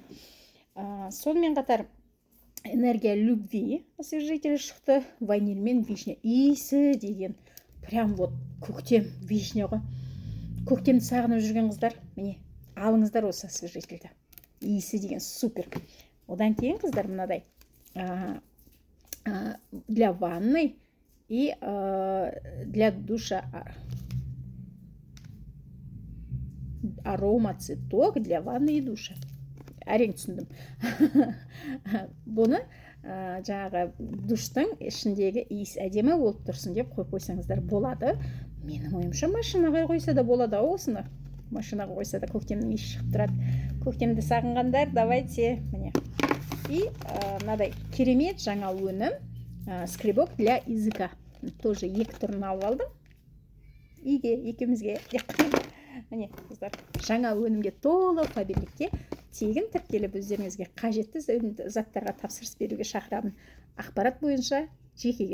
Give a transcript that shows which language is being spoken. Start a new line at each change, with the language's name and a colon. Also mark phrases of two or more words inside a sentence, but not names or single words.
Kazakh: Сонымен қатар
Russian: энергия любви освежитель
Kazakh: шықты. Ваниль мен вишня. Иісі деген
Russian: прям вот
Kazakh: көктем вишня ғой. Көктемді сағынып жүрген қыздар, міне алыңыздар осы освежительді. Иісі деген супер. Одан кейін қыздар мынадай
Russian: для ванны и для душа арома цветок для ванны и душа.
Kazakh: Әрең түсіндім. Бұны жаңағы душтың ішіндегі иіс әдемі болып тұрсын деп қойып қойсаңыздар болады. Менің ойымша машинаға қойса да болады, осыны. Машинаға қойса да көктемнің иісі шығып тұрады. Көктемді сағынғандар, давайте, міне. И мынадай керемет жаңа өнім,
Russian: скребок для языка.
Kazakh: Тоже екі түрін алып алдым. Екеумізге. Міне, қыздар, жаңа өнімге толы Фаберликте тегін тіркеліп өздеріңізге қажетті заттарға тапсырыс беруге шақырамын. Ақпарат бойынша жеке